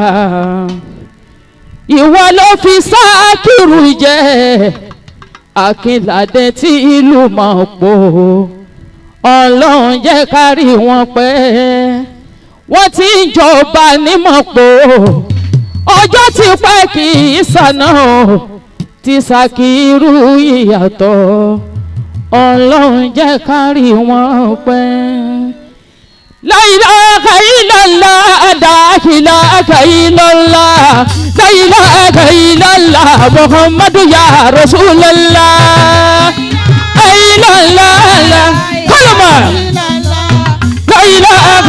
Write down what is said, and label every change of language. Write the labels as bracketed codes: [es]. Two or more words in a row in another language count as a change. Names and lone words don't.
[yo] ìwọ ló fi Sákìrù jẹ Akínládé tí ìlú mọ̀ pọ̀ ọlọ́run jẹ́ kárí wọn pẹ́ wọ́n ti ń jọba nímọ̀pọ̀ ọjọ́ ti pẹ́ kì í sànà ti Sákìrù ìyàtọ̀ ọlọ́run jẹ́ kárí wọn pẹ́. [ar] لا إله إلا الله لا إله إلا الله لا إله إلا الله محمد يا رسول الله إلا الله كلمة لا إله